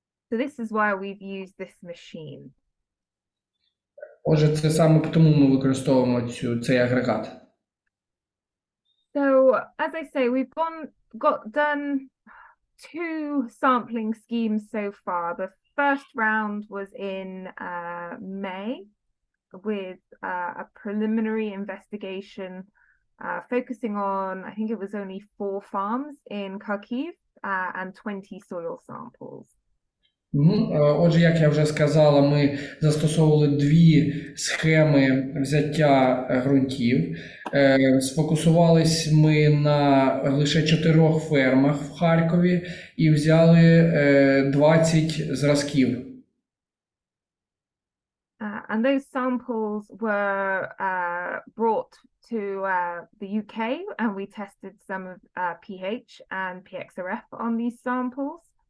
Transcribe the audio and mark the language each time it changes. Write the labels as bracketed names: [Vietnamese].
[English] So this is why we've used this machine. [Ukrainian] Отже, це саме тому ми використовуємо цей агрегат. [English] So, as I say, we've done 2 sampling schemes so far. The first round was in May with a preliminary investigation focusing on, I think it was only 4 farms in Kharkiv and 20 soil samples. [Ukrainian] Отже, як я вже сказала, ми застосовували 2 схеми взяття ґрунтів. Сфокусувались ми на лише 4 фермах в Харкові і взяли 20 зразків. [English] And those samples were brought to the UK, and we tested some of pH and PXRF on these samples.